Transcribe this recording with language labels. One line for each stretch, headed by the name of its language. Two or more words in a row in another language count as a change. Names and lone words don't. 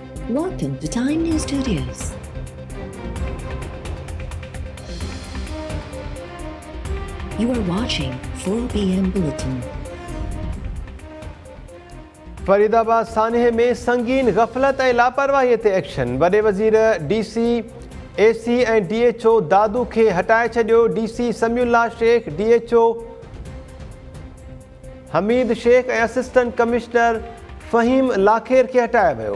English: Welcome to Time News Studios. You are watching 4 p.m. Bulletin.
Sindhi: फरीदाबाद सानहे में संगीन गफलत ऐं लापरवाहीअ ते एक्शन। वॾे वज़ीर DC, AC ऐं DHO दादू खे हटाए छॾियो। DC समीउल्लाह शेख, DHO हमीद शेख ऐं असिस्टेंट कमिश्नर फ़हीम लाखेर खे हटायो वियो।